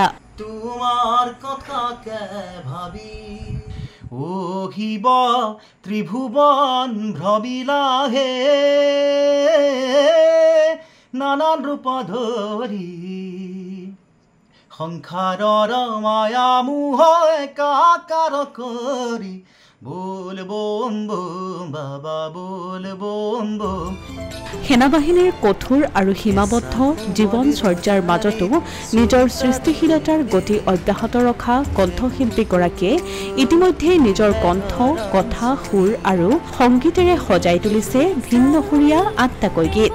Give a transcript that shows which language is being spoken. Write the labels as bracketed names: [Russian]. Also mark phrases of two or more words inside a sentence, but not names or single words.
[Assamese] তোমাৰ কথাকে ভাবি ও শিৱ ত্ৰিভুৱন ভ্ৰবিলাহে নানান ৰূপ ধৰি সংসাৰৰ মায়া মোহ একাকাৰ কৰি [Hindi] बोल बोम बोम बाबा बोल बोम बोम। [Assamese] সেনাবাহিনীৰ কঠোৰ আৰু সীমাবদ্ধ জীৱনচৰ্যাৰ মাজতো নিজৰ সৃষ্টিশীলতাৰ গতি অব্যাহত ৰখা কণ্ঠশিল্পীগৰাকীয়ে ইতিমধ্যে নিজৰ কণ্ঠ কথা সুৰ আৰু সংগীতেৰে সজাই তুলিছে ভিন্ন সুৰীয়া ৮টাকৈ গীত।